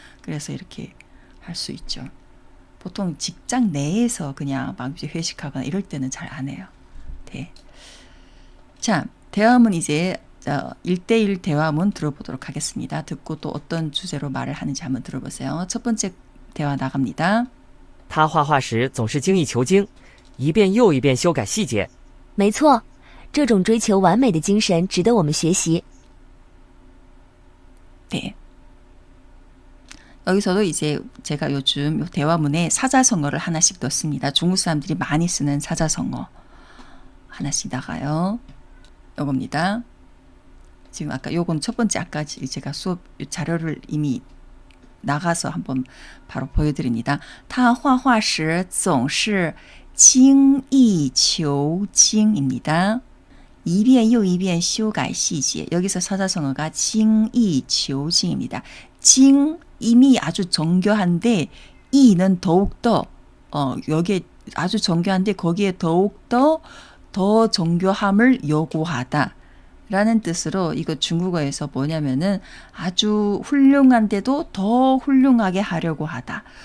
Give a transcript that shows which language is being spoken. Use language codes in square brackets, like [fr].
[ko] 그래서 이렇게 할 수 있죠. 보통 직장 내에서 그냥 막 이제 회식하거나 이럴 때는 잘 안 해요. 네. 자, 대화문 이제 1대1 대화문 들어보도록 하겠습니다. 듣고 또 어떤 주제로 말을 하는지 한번 들어보세요. 첫 번째 대화 나갑니다. [zh] 他画画时总是精益求精，一遍又一遍修改细节。没错，这种追求完美的精神值得我们学习。 [ko] 네. 여기서도 이제 제가 요즘 대화문에 사자성어를 하나씩 넣습니다. 중국 사람들이 많이 쓰는 사자성어 하나씩 나가요. 요겁니다. 지금 아까 요건 첫 번째, 아까 제가 수업 자료를 이미 나가서 한번 바로 보여드립니다. [zh] 他画画时总是精益求精 [ko] 입니다. [zh] 이변又一변修改细节. [ko] 여기서 사자성어가 징이求精입니다. 징 이미 아주 정교한데 이는 더욱더 여기에 아주 정교한데 거기에 더욱더 더 정교함을 요구하다 라는 뜻으로 이거 중국어에서 뭐냐면은 아주 훌륭한데도 더 훌륭하게 하려고 하다.